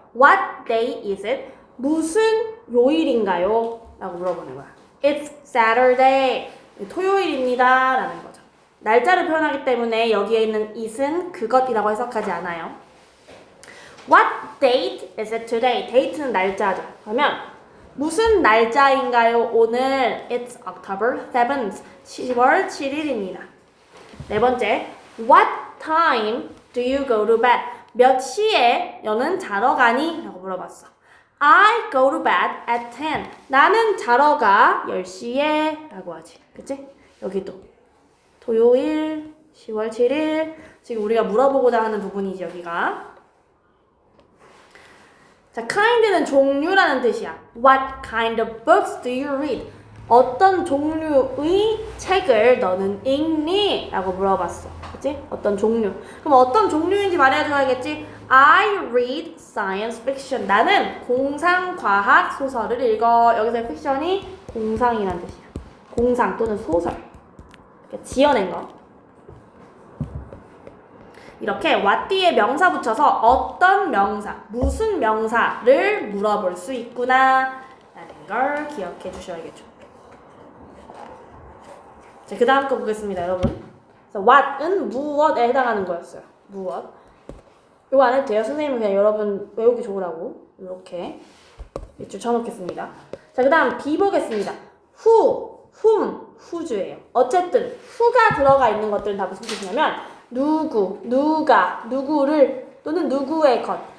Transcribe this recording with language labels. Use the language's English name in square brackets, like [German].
[English] What day is it? [Korean] 무슨 요일인가요? 라고 물어보는 거야. [English] It's Saturday. [Korean] 토요일입니다. 라는 거죠. 날짜를 표현하기 때문에 여기에 있는 it은 그것이라고 해석하지 않아요. [English] What date is it today? [Korean] date는 날짜죠. 그러면 무슨 날짜인가요? 오늘 [English] It's October 7th. [Korean] 10월 7일입니다. 네 번째, [English] What time do you go to bed? [Korean] 몇 시에 너는 자러 가니? 라고 물어봤어. [English] I go to bed at 10. [Korean] 나는 자러 가 10시에 라고 하지. 그치? 여기도 토요일 10월 7일 지금 우리가 물어보고자 하는 부분이지 여기가. 자, kind는 종류라는 뜻이야. [English] What kind of books do you read? [Korean] 어떤 종류의 책을 너는 읽니? 라고 물어봤어. 그치? 어떤 종류. 그럼 어떤 종류인지 말해줘야겠지? [English] I read science fiction. [Korean] 나는 공상과학 소설을 읽어. 여기서 fiction이 공상이라는 뜻이야. 공상 또는 소설. 이렇게 지어낸 거. 이렇게 what 뒤에 명사 붙여서 어떤 명사, 무슨 명사를 물어볼 수 있구나 라는 걸 기억해 주셔야겠죠. 자, 그 다음 거 보겠습니다, 여러분. 그래서 what은 무엇에 해당하는 거였어요. 무엇. 이거 안 해도 돼요. 선생님은 그냥 여러분 외우기 좋으라고 이렇게 밑줄 쳐놓겠습니다. 자, 그 다음 B 보겠습니다. who, whom, whose예요. 어쨌든 who가 들어가 있는 것들은 다 무슨 뜻이냐면 누구, 누가, 누구를 또는 누구의 것.